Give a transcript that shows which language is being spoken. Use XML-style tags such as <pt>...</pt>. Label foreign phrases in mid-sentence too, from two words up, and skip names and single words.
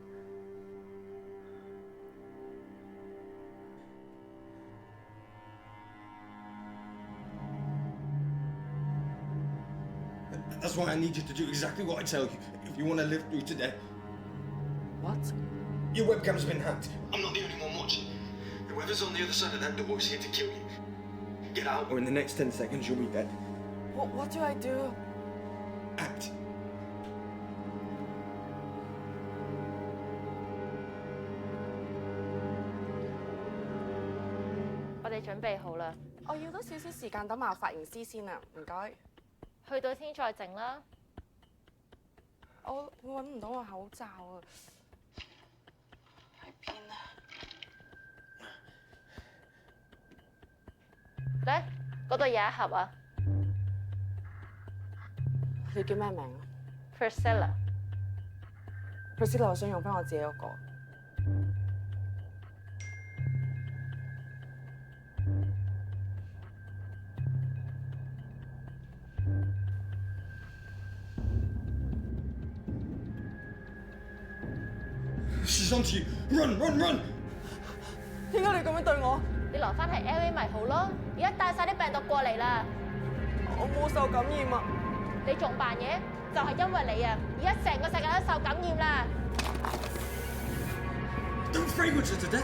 <en>That's why I need you to do exactly what I tell you if you want to live through today. What? Your webcam's been hacked. I'm not the only one watching. Whoever's on the other side of that door is here to kill you. Get out, or in the next 10 seconds you'll be dead. What do I do? Act.</en> <yue>我哋準備好啦，我要多少少時間等埋髮型師先啊，唔該。去到先再整啦。我揾唔到個口罩啊，喺邊啊？咧，嗰度有一盒啊。你叫咩名啊？Priscilla。Priscilla，我想用翻我自己嗰個。</yue> <en>She's onto you. Run, run, run!</en> <yue>點解你咁樣對我？你留翻喺 LA 咪好咯，而家帶晒啲病毒過嚟啦。我冇受感染啊！你仲扮嘢？就係因為你啊，而家成個世界都受感染啦。</yue> <en>Don't fragrance her to death.</en>